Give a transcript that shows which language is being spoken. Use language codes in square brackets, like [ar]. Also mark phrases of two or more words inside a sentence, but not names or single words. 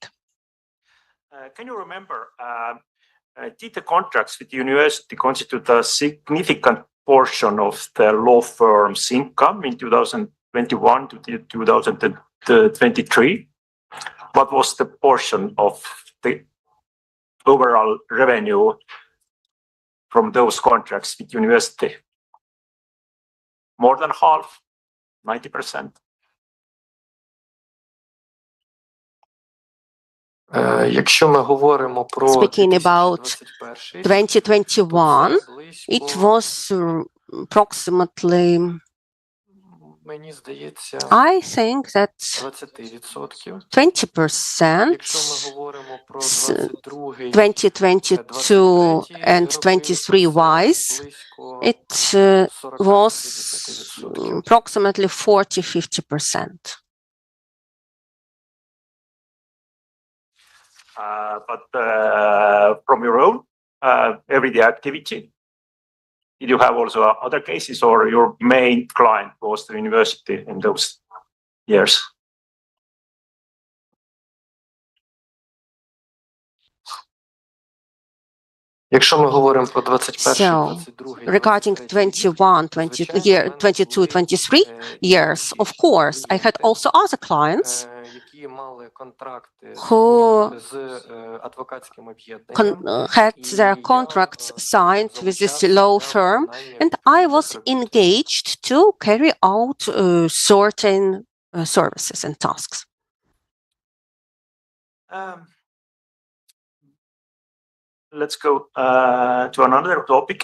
[en] Can you remember, did the contracts with the university constitute a significant portion of the law firm's income in 2021 to 2023? What was the portion of the overall revenue from those contracts with university? More than half, 90%. [uk] Якщо ми говоримо про [en] Speaking about 2021 2021, it was approximately, [uk] мені здається, [en] I think that 20%. 20%. [uk] Якщо ми говоримо про 22-й, [en] 2022 and 23 wise, [uk] близько [en] it was approximately 40-50%. But from your own everyday activity, did you have also other cases, or your main client was the university in those years? [uk] Якщо ми говоримо про 21, [en] So, 22, regarding 21, 22, 23 years, of course, I had also other clients [uk] які мали контракти [en] who [uk] з адвокатським об'єднанням, [en] had their contracts signed with this law firm, and I was engaged to carry out certain services and tasks. Let's go to another topic.